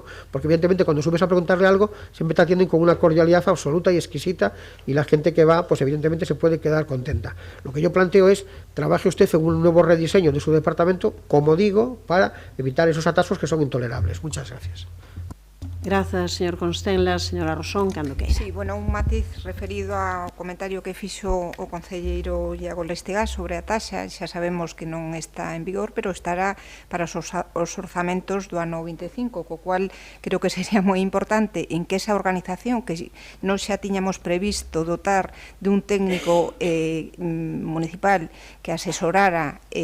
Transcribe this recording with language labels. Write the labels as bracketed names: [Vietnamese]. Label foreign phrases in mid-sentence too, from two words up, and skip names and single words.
[Spanish] Porque evidentemente cuando subes a preguntarle algo, siempre te atienden con una cordialidad absoluta y exquisita, y la gente que va, pues evidentemente se puede quedar contenta. Lo que yo planteo es, trabaje usted en un nuevo rediseño de su departamento, como digo, para evitar esos atascos que son intolerables. Muchas gracias. [Galician] Grazas, señor Constenlas. Señora Rosón, cando queira. Sí, bueno, un matiz referido ao comentario que fixo o concelleiro Iago Lestegas sobre a taxa. Xa sabemos que non está en vigor, pero estará para os orzamentos do ano 25, co cual creo que sería moi importante en que esa organización que non xa tiñamos previsto dotar de un técnico municipal que asesorara